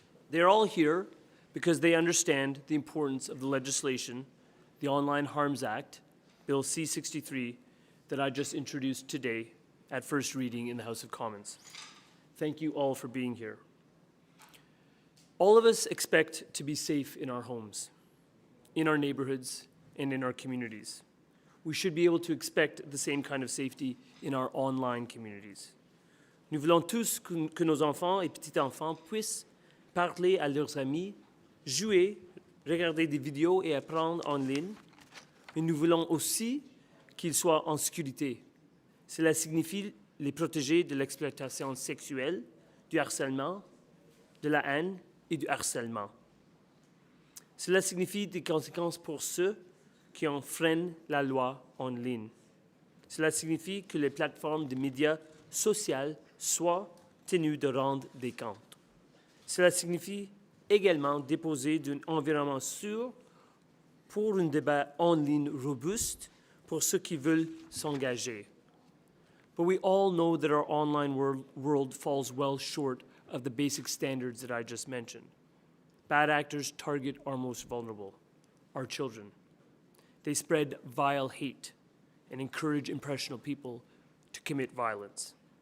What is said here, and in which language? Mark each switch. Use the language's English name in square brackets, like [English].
[English] They're all here because they understand the importance of the legislation, the Online Harms Act, Bill C-63, that I just introduced today at first reading in the House of Commons. Thank you all for being here. All of us expect to be safe in our homes, in our neighborhoods, and in our communities. We should be able to expect the same kind of safety in our online communities. [French] Nous voulons tous que nos enfants et petits-enfants puissent parler à leurs amis, jouer, regarder des vidéos et apprendre en ligne, mais nous voulons aussi qu'ils soient en sécurité. Cela signifie les protéger de l'exploitation sexuelle, du harcèlement, de la haine et du harcèlement. Cela signifie des conséquences pour ceux qui enfreignent la loi en ligne. Cela signifie que les plateformes de médias sociaux soient tenues de rendre des comptes. Cela signifie également déposer d'un environnement sûr pour un débat en ligne robuste pour ceux qui veulent s'engager. [English] But we all know that our online world falls well short of the basic standards that I just mentioned. Bad actors target our most vulnerable, our children. They spread vile hate and encourage impressionable people to commit violence.